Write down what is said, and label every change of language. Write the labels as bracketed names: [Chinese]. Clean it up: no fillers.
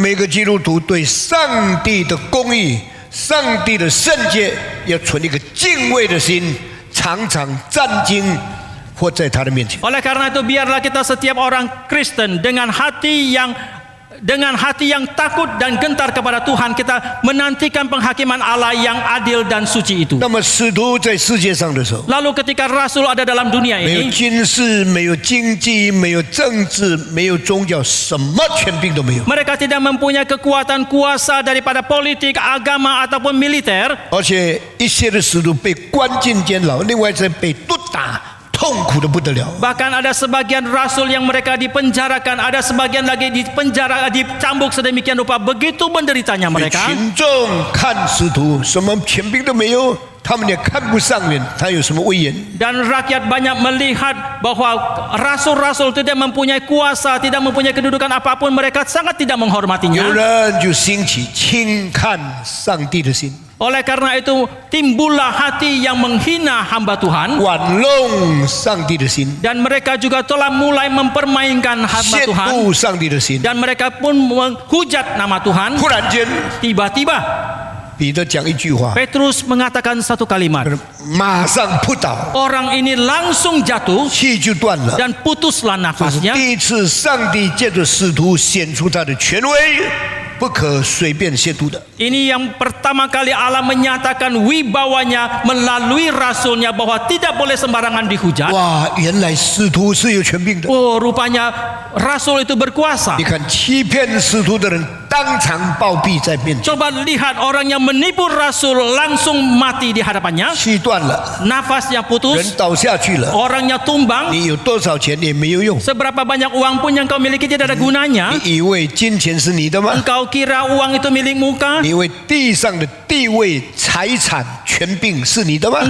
[Chinese] 每个基督徒对上帝的公义、上帝的圣洁，要存一个敬畏的心，常常战兢活在他的面前。 [Indonesian] Oleh karena itu biarlah kita setiap orang Kristen dengan hati yang dengan hati yang takut dan gentar kepada Tuhan, kita menantikan penghakiman Allah yang adil dan suci itu. [Chinese] 那么使徒在世界上的时候， [Indonesian] Lalu ketika Rasul ada dalam dunia [Chinese] 没有 [Indonesian] ini, [Chinese] 军事，没有经济，没有政治，没有宗教，什么权柄都没有。 [Indonesian] mereka tidak mempunyai kekuatan kuasa daripada politik, agama ataupun militer. [Chinese] 而且一些的使徒被关进监牢，另外在被毒打，痛苦的不得了。 [Indonesian] Bahkan ada sebagian rasul yang mereka dipenjarakan, ada sebagian lagi dipenjara, dicambuk sedemikian rupa, begitu menderitanya [Chinese] 所以 [Indonesian] mereka. [Chinese] 群众看使徒什么权柄都没有，他们也看不上眼，他有什么威严？ [Indonesian] Dan rakyat banyak melihat bahwa rasul-rasul tidak mempunyai kuasa, tidak mempunyai kedudukan apapun, mereka sangat tidak [Chinese] 有 [Indonesian] menghormatinya. [Chinese] 人就兴起轻看上帝的心， [Indonesian] Oleh karena itu timbullah hati yang menghina hamba Tuhan, [Chinese] 玩弄上帝的心， [Indonesian] dan mereka juga telah mulai mempermainkan hamba [Chinese] 亵 [Indonesian] Tuhan, [Chinese] 渎上帝的心。 [Indonesian] dan mereka pun menghujat nama Tuhan. [Chinese] 突然间， [Indonesian] Tiba-tiba [Chinese] 彼得讲一句话， [Indonesian] Petrus mengatakan satu kalimat, [Chinese] 马上扑倒， [Indonesian] orang ini langsung jatuh [Chinese] 气就断了。 [Indonesian] dan putuslah [Chinese] 这是 [Indonesian] nafasnya. [Chinese] 第一次上帝借着使徒显出他的权威，不可随便亵渎的。 [Indonesian] Ini yang pertama kali Allah menyatakan wibawanya melalui rasulnya bahwa tidak boleh sembarangan dihujat. [Chinese] 哇，原来使徒是有权柄的。 [Indonesian] Oh, rupanya rasul itu berkuasa. [Chinese] 你看，欺骗使徒的人当场暴毙在面前， [Indonesian] Coba lihat orang yang menipu rasul langsung mati di hadapannya. [Chinese] 气断了， [Indonesian] Nafasnya [Chinese] 人 [Indonesian] putus, [Chinese] 倒下去了。 [Indonesian] orangnya tumbang. [Chinese] 你有多少钱也没有用。 [Indonesian] Seberapa banyak uang pun yang kau miliki tidak ada gunanya. [Chinese] 你以为金钱是你的吗？ [Indonesian] Engkau kira uang itu milikmu kah? [Chinese] 你以为地上的地位、财产、权柄是你的吗？